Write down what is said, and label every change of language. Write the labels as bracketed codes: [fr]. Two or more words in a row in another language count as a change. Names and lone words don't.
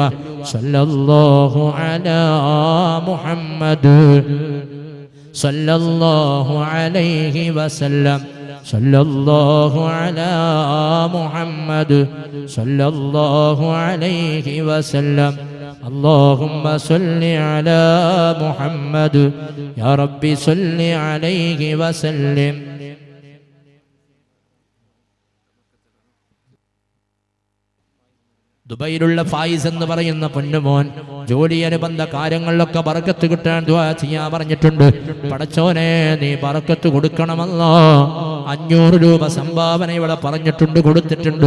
[ar] صلى الله على محمد صلى الله عليه وسلم صلى الله على محمد صلى الله عليه وسلم اللهم صل على محمد يا ربي صل عليه وسلم. [ml] ദുബൈയിലുള്ള ഫായിസ് എന്ന് പറയുന്ന പൊന്നുമോൻ ജോലി അനുബന്ധ കാര്യങ്ങളിലൊക്കെ ബർക്കത്ത് കിട്ടാൻ ദുആ ചെയ്യാൻ പറഞ്ഞിട്ടുണ്ട്. പടച്ചോനെ നീ ബർക്കത്ത് കൊടുക്കണമല്ലോ. 500 രൂപ സംഭാവന ഇവിടെ പറഞ്ഞിട്ടുണ്ട്, കൊടുത്തിട്ടുണ്ട്.